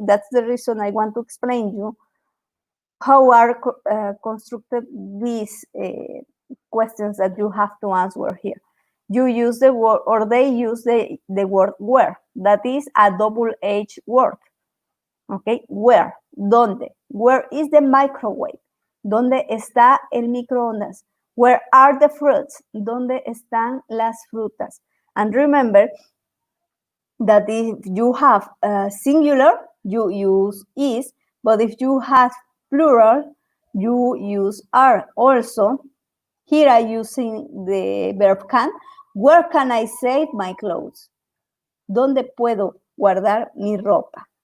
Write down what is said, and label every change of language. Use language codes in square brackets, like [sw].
[en] That's the reason I want to explain you how are constructed these questions that you have to answer here. You use the word, or they use the word where. That is a double H word. Okay, where, ¿dónde? Where is the microwave? [es] ¿Dónde está el microondas? [en] Where are the fruits? [es] ¿Dónde están las frutas? [en] And remember that if you have singular, you use is, but if you have plural, you use are. Also, here I'm using the verb can. Where can I save my clothes? [es] ¿Dónde puedo guardar mi ropa?